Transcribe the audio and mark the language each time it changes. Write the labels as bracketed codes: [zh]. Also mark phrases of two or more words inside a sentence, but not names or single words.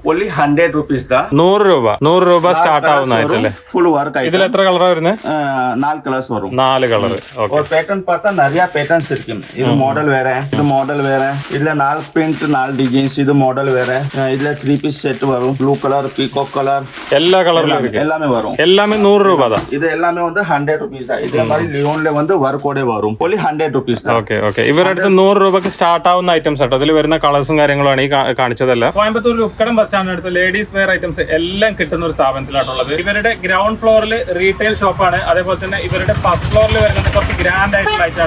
[en] only 100 rupees da. [ml] 100 രൂപ സ്റ്റാർട്ട് ആവുന്നതായിട്ടല്ലേ? [en] Full work item. [ml] ഇതിൽ എത്ര കളറാ വരുന്നത്? 4 colors varum. 4 കളർ. [ta] और पैटर्न பார்த்தா நிறைய patterns இருக்கு. இது மாடல் வேற, இது மாடல் வேற. இதுல 4 print 4 டிசைன்ஸ், இது மாடல் வேற. இதுல 3 [en] piece set [ta] வரும். [en] blue colour, peacock colour, [ta] எல்லா கலர்லயும் இருக்கு. எல்லாமே வரும். எல்லாமே 100 ரூபாய் தான். இது எல்லாமே வந்து 100 rupees தான். இதே மாதிரி ലിയോണിലെ வந்து [ml] വർക്കോടെ വരും. [en] only 100 rupees தான். [ml] ഓക്കെ ഓക്കെ. ഇവരുടെ അടുത്ത് 100 രൂപയ്ക്ക് സ്റ്റാർട്ട് ആവുന്ന ഐറ്റംസ് ആട്ടോ. അതിൽ വരുന്ന കളേഴ്സും കാര്യങ്ങളുമാണ് ഈ കാണിച്ചതല്ല. കോയമ്പത്തൂർ ഉക്കടം ബസ് സ്റ്റാൻഡിന് അടുത്ത് [en] ladies wear items [ml] എല്ലാം കിട്ടുന്ന ഒരു സ്ഥാപനത്തിലാണുള്ളത്. ഇവരുടെ [en] ground floor [ml] റീറ്റെയിൽ ഷോപ്പാണ്. അതേപോലെ തന്നെ ഇവരുടെ [en] first floor [ml] വരുന്നത് കുറച്ച് ഗ്രാൻഡ് ആയിട്ടുള്ള ഐറ്റാണ്.